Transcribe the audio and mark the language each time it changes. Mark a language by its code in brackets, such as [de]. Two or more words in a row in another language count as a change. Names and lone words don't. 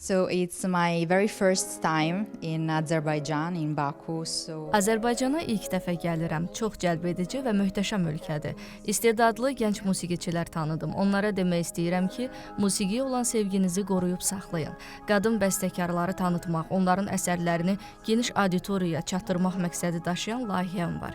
[en] it's my very first time in Azerbaijan, in Baku. [az] Azərbaycana ilk dəfə gəlirəm. Çox cəlbedici və möhtəşəm ölkədir. İstedadlı gənc musiqiçilər tanıdım. Onlara demək istəyirəm ki, musiqiyə olan sevginizi qoruyub saxlayın. Qadın bəstəkarları tanıtmaq, onların əsərlərini geniş auditoriyaya çatdırmaq məqsədi daşıyan layihəm var.